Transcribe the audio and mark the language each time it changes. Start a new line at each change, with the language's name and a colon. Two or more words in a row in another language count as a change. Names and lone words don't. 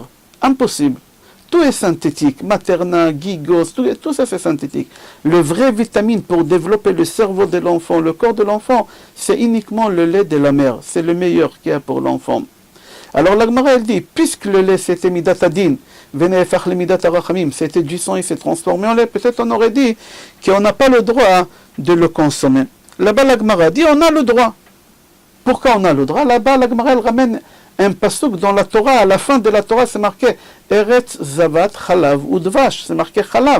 French: Impossible. Tout est synthétique. Materna, Gigos, tout ça c'est synthétique. Le vrai vitamine pour développer le cerveau de l'enfant, le corps de l'enfant, c'est uniquement le lait de la mère. C'est le meilleur qu'il y a pour l'enfant. Alors la Gemara, elle dit, puisque le lait c'était
Hebrew: מדת הדין ונהפך למדת הרחמים,
French: c'était du sang, il s'est transformé en lait, peut-être on aurait dit qu'on n'a pas le droit de le consommer. Là-bas la Gemara dit, on a le droit. Pourquoi on a le droit? Là-bas la Gemara, elle ramène un pasuk dans la Torah, à la fin de la Torah, c'est marqué
Hebrew: ארץ זבת חלב ודבש,
French: c'est marqué Chalav.